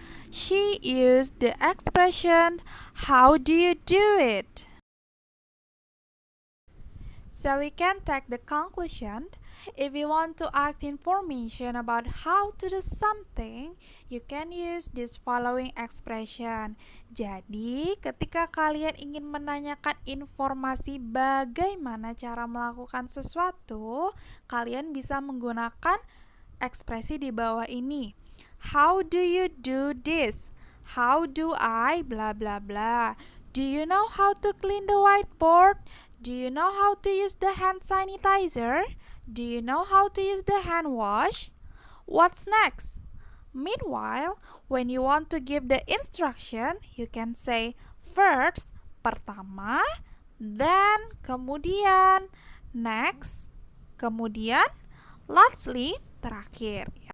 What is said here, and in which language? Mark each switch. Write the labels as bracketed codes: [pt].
[en] She used the expression, "How do you do it?" So we can take the conclusion. If you want to ask information about how to do something, you can use this following expression. [id] Jadi, ketika kalian ingin menanyakan informasi bagaimana cara melakukan sesuatu, kalian bisa menggunakan ekspresi di bawah ini. [en] How do you do this? How do I blah blah blah? Do you know how to clean the whiteboard? Do you know how to use the hand sanitizer? Do you know how to use the hand wash? What's next? Meanwhile, when you want to give the instruction, you can say first, pertama, then, kemudian, next, kemudian, lastly, terakhir.